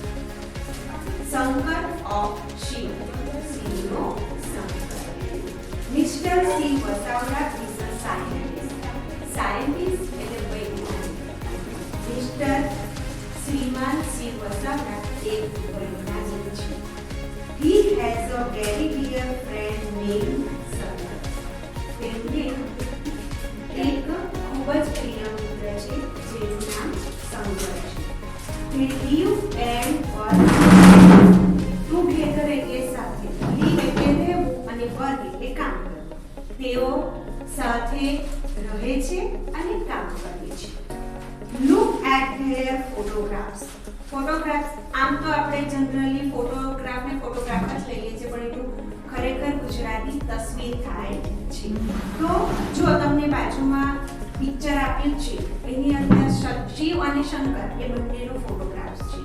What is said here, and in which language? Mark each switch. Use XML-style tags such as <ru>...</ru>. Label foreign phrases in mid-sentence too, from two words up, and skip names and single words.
<gu>શંકર ઓફ શિવ, શિવનો શંકર.</gu> <en>Mister C Vasavada is a scientist.</en> <gu>સાયન્ટિસ્ટ એટલે વૈજ્ઞાનિક. મિસ્ટર શ્રીમાન સી વસાવડા એક વૈજ્ઞાનિક છે.</gu> <en>He has a very dear friend named શંકર.</en> <gu>તેમને એક ખૂબ જ પ્રિય મિત્ર છે જેનું નામ શંકર છે.</gu> <en>They live and work together</en> <gu>એટલે સાથે. live એટલે રહેવું અને work એટલે કામ કરવું. તેઓ સાથે રહે છે અને કામ કરે છે.</gu> <en>Look at their photographs.</en> <gu>ફોટોગ્રાફ્સ આમ તો આપણે જનરલી ફોટોગ્રાફને ફોટોગ્રાફ જ લઈએ છીએ પણ એનું ખરેખર ગુજરાતી તસવીર થાય છે. તો જો તમને બાજુમાં પિક્ચર આપ્યું છે એની અંદર શિવ અને શંકર એ બંનેનો ફોટોગ્રાફ્સ છે.</gu>